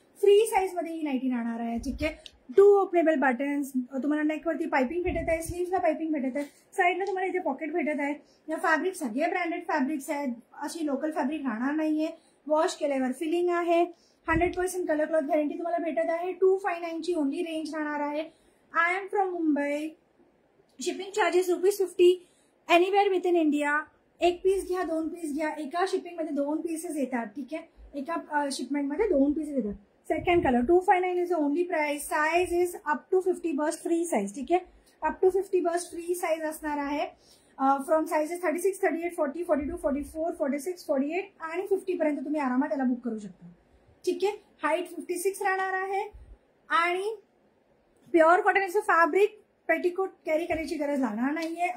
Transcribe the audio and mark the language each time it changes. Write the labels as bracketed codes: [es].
[mr] Free size मध्ये ही ninety राहणार आहे. ठीक आहे, 2 ओपनेबल बटन्स, तुम्हाला नेकवरती पाइपिंग भेटत आहे, स्लीव्हला पाइपिंग भेटत आहे, साईडला तुम्हाला इथे पॉकेट भेटत आहे. या फॅब्रिक सगळे ब्रँडेड फॅब्रिक्स आहेत, अशी लोकल फॅब्रिक राहणार नाहीये. वॉश केल्यावर फिलिंग आहे. 100% कलर क्लॉथ गॅरंटी तुम्हाला भेटत आहे. 259 ची ओनली रेंज राहणार आहे. [en] I am from Mumbai. Shipping charges ₹50 anywhere with in India. [mr] एक पीस घ्या, 2 पीस घ्या, एका शिपिंगमध्ये 2 पीसेस येतात. ठीक आहे, एका शिपमेंटमध्ये 2 पीसेस येतात. [en] Second colour 259 is only price. Size is up to 50 burst free size. [mr] ठीक आहे, [en] up to 50 burst free size [mr] असणार आहे. फ्रॉम साइजेस 36, 38, 40, 42, 44, 46, 48 आणि 50 पर्यंत तुम्ही आरामात त्याला बुक करू शकता. ठीक आहे, हाईट 56 राहणार आहे आणि प्युअर कॉटनचं फॅब्रिक, पेटीकोट कॅरी करायची गरज लागणार नाहीये.